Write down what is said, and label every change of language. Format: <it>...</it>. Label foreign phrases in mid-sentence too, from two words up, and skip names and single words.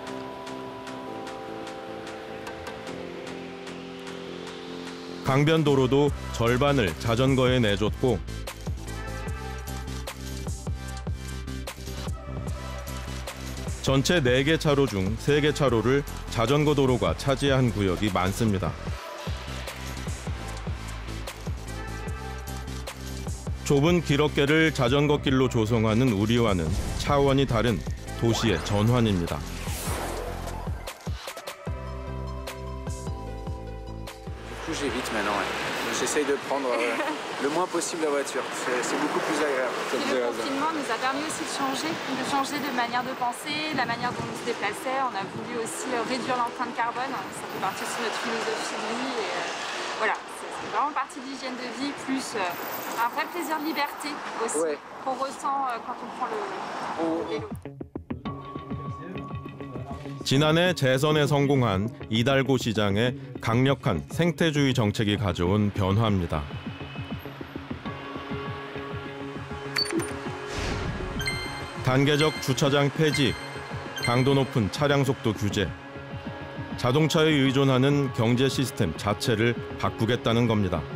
<ko>강변도로도 절반을 자전거에 내줬고 전체 4개 차로 중 3개 차로를 자전거 도로가 차지한 구역이 많습니다. 좁은 길어깨를 자전거 길로 조성하는 우리와는 차원이 다른 도시의 전환입니다.</ko> <fr>J'évite maintenant. J'essaye de prendre le moins possible la voiture. C'est beaucoup plus agréable. Le confinement nous a permis aussi de changer de manière de penser, la manière dont on se déplaçait. On a voulu aussi réduire l'empreinte carbone. Ça fait partie aussi de notre philosophie de vie. Et voilà, c'est vraiment partie de l'hygiène de vie, plus un vrai plaisir de liberté aussi qu'on ressent quand on prend le vélo.</fr> <ko>지난해 재선에 성공한 이달고 시장의 강력한 생태주의 정책이 가져온 변화입니다. 단계적 주차장 폐지, 강도 높은 차량 속도 규제, 자동차에 의존하는 경제 시스템 자체를 바꾸겠다는 겁니다.</ko>